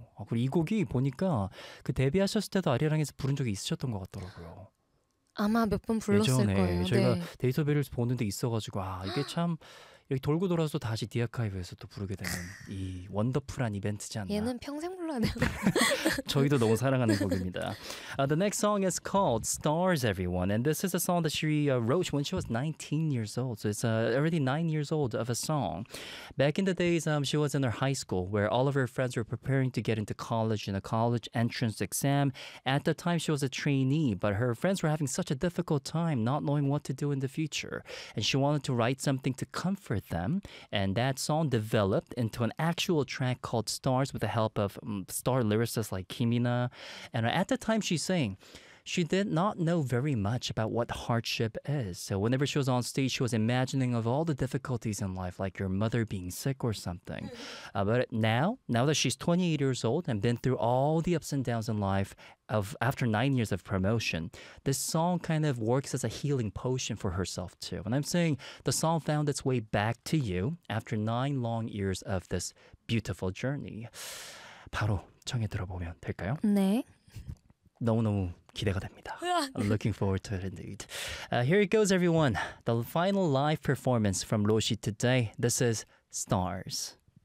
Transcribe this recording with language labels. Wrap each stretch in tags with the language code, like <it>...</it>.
<ko>아, 그리고 이 곡이 보니까 그 데뷔하셨을 때도 아리랑에서 부른 적이 있으셨던 것 같더라고요. 아마 몇 번 불렀을 예전에 거예요. 예전에 저희가 네. 데이터베리를 보는데 있어가지고 아 이게 참 이렇게 돌고 돌아서 다시 디아카이브에서 또 부르게 되는 이 원더풀한 이벤트지 않나. 얘는 평생 불러야 돼요. 저희도 너무 사랑하는 곡입니다.</ko> <en>The next song is called Stars, Everyone. And this is a song that she wrote when she was 19 years old. So it's already 9 years old of a song. Back in the days, she was in her high school where all of her friends were preparing to get into college in a college entrance exam. At the time, she was a trainee, but her friends were having such a difficult time not knowing what to do in the future. And she wanted to write something to comfort for them, and that song developed into an actual track called Stars with the help of star lyricists like Kimina. And at the time she sang, she did not know very much about what hardship is. So whenever she was on stage, she was imagining of all the difficulties in life, like your mother being sick or something. But now that she's 28 years old and been through all the ups and downs in life after 9 years of promotion, this song kind of works as a healing potion for herself too. And I'm saying the song found its way back to you after 9 long years of this beautiful journey.</en> <ko>바로 청해 들어보면 될까요? 네. 너무너무 기대가 됩니다.</ko> <en>I'm looking forward to it indeed. Here it goes, everyone. The final live performance from Roshi today. This is Stars.</en>